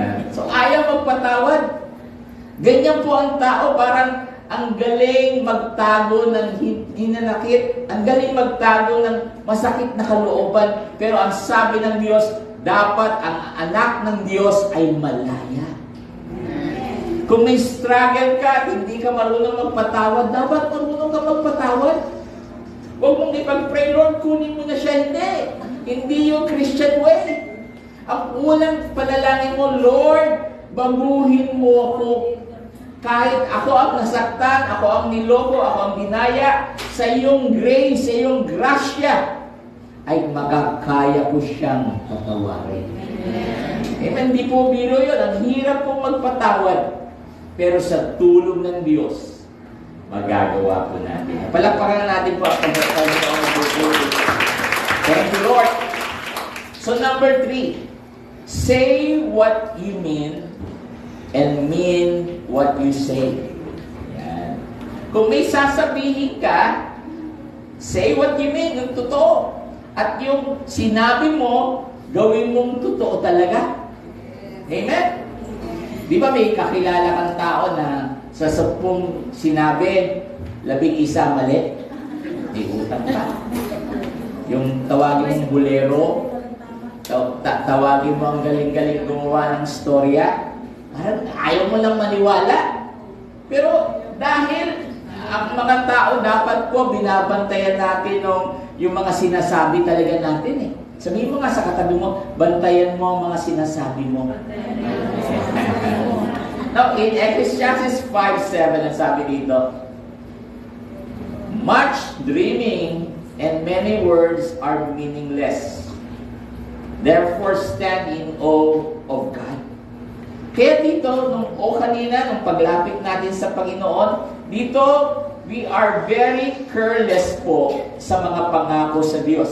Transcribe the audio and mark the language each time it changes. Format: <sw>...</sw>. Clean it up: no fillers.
<tl>So, ayaw magpatawad. Ganyan po ang tao, parang ang galing magtago ng hinanakit, ang galing magtago ng masakit na kalooban. Pero ang sabi ng Diyos, dapat ang anak ng Diyos ay malaya. Kung may struggle ka at hindi ka marunong magpatawad, dapat marunong ka magpatawad. Huwag mong ipag-pray, Lord, kunin mo na siya. Hindi yung Christian way. Ang unang panalangin mo, Lord, baguhin mo ako. Kahit ako ang nasaktan, ako ang niloko, ako ang dinaya, sa iyong grace, sa iyong grasya, ay magkakaya ko siyang patawarin. Amen. Hindi po biro yun. Ang hirap po magpatawad. Pero sa tulong ng Diyos, magagawa po natin. Palakpakan natin po ang pagkakataon ng Diyos.</tl> <en>Thank you, Lord. So number 3, say what you mean and mean what you say.</en> <tl>Yan. Kung may sasabihin ka,</tl> <en>say what you mean,</en> <tl>yung totoo. At yung sinabi mo, gawin mong totoo talaga. Amen? Di ba may kakilala kang tao na sa 10 sinabi, 11 mali? May utang ka. Yung tawagin mong bulero, tawagin mo ang galing-galing gumawa ng storya, parang ayaw mo lang maniwala. Pero dahil ang mga tao dapat po binabantayan natin yung mga sinasabi talaga natin eh. Sabihin mo nga sa katabi mo, bantayan mo ang mga sinasabi mo.</tl> <en>Now, in Ecclesiastes 5:7,</en> <tl>ang sabi dito,</tl> <en>much dreaming and many words are meaningless. Therefore, stand in awe of God.</en> <tl>Kaya dito, kanina, nung paglapit natin sa Panginoon, dito,</tl> <en>we are very careless</en> <tl>po sa mga pangako sa Diyos.</tl>